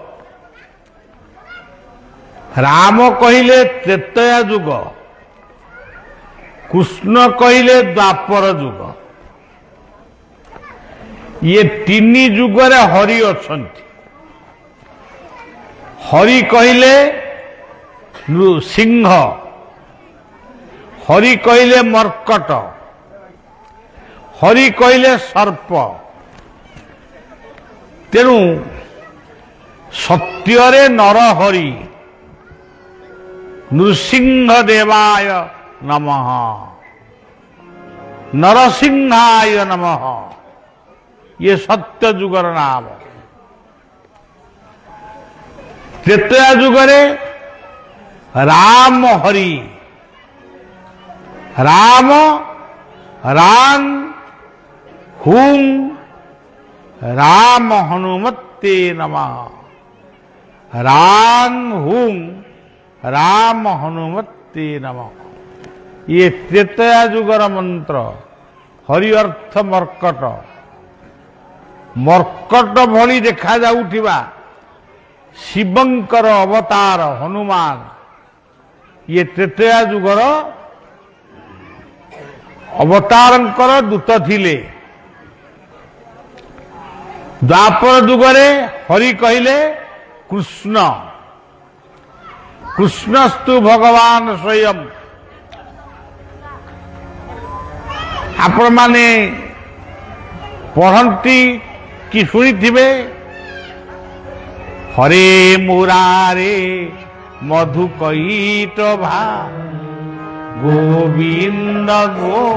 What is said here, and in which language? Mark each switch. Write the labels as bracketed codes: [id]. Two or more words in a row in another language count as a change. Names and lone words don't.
[or] ରାମ କହଲେ ତ୍ରେତୟା ଯୁଗ କୃଷ୍ଣ କହଲେ ଦ୍ୱାପର ଯୁଗ ଏ ତିନି ଯୁଗରେ ହରି ଅଛନ୍ତି। ହରି କହଲେ ସିଂହ ହରି କହଲେ ମର୍କଟ ହରି କହଲେ ସର୍ପ ତେଣୁ ସତ୍ୟରେ [sa] नर हरि नृसिंह देवाय नमः नरसिंहाय नमः [or] ଏ ସତ୍ୟ ଯୁଗର ନାମ। ତ୍ରେତୟା ଯୁଗରେ ରାମ ହରି [sa] राम राम हुं राम हनुमते नमः राम हुं राम हनुमते नमः [or] ଏ ତ୍ରେତୟା ଯୁଗର ମନ୍ତ୍ର ହରି ଅର୍ଥ ମର୍କଟ ମର୍କଟ ଭଳି ଦେଖା ଯାଉଥିବା ଶିବଙ୍କର ଅବତାର ହନୁମାନ ଏ ତ୍ରେତୟା ଯୁଗର ଅବତାରଙ୍କର ଦୂତ ଥିଲେ। ଦ୍ୱାପର ଯୁଗରେ ହରି କହଲେ କୃଷ୍ଣ [sa] कृष्णस्तु भगवान स्वयं [or] ଆପଣ ମାନେ ପଢ଼ନ୍ତି କି ଶୁଣି [sa] हरे मुरारे मधुकैट भा गोविंद गो